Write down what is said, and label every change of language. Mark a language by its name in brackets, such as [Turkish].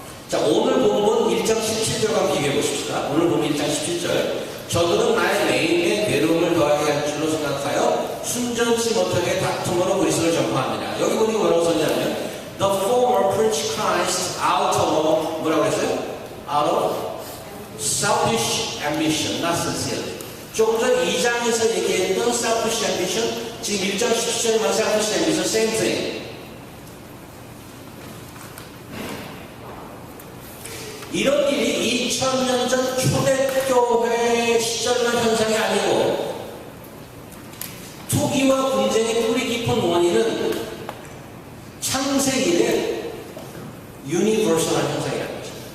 [Korean] 자, 오늘 본문 1장 17절과 비교해 보십시다. 오늘 본문 1장 17절 저들은 나의 내임에 괴로움을 더하게 할 줄로 생각하여 순전치 못하게 다툼으로 그리스도를 전파합니다. 여기 보니 뭐라고 썼냐면 [English] The former preach Christ out of [Korean] 뭐라고 했어요? [English] Out of selfish ambition, not sincerely. [Korean] 조금 전 2장에서 얘기했던 selfish ambition, 지금 1장 17절만 selfish ambition, [English] same thing. [Korean] 이런 일이 2000년 전 초대교회 시절만 현상이 아니고 투기와 분쟁의 뿌리 깊은 원인은 창세기의 유니버설한 현상이라는 거죠.